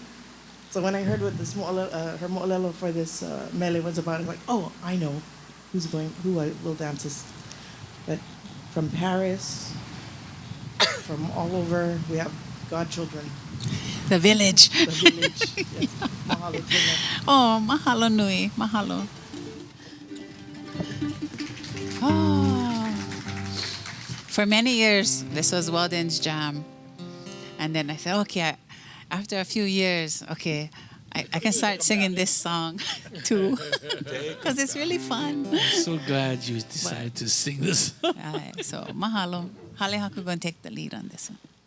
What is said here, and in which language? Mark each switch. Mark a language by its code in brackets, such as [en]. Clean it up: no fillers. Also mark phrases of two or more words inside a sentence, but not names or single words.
[en] So when I heard what this her mo'olelo for this Mele was about, I was like, oh, I know who will dance this. But from Paris, from all over, we have godchildren. The village. The village. Yes. Mahalo tuna. [haw] Oh, mahalo nui. Mahalo. [en] Oh. For many years, this was Weldon's jam. And then I said, okay, after a few years, okay, I can start singing this song too. Because it's really fun. I'm so glad you decided to sing this. Right, so, mahalo. Hale Haku going to take the lead on this one.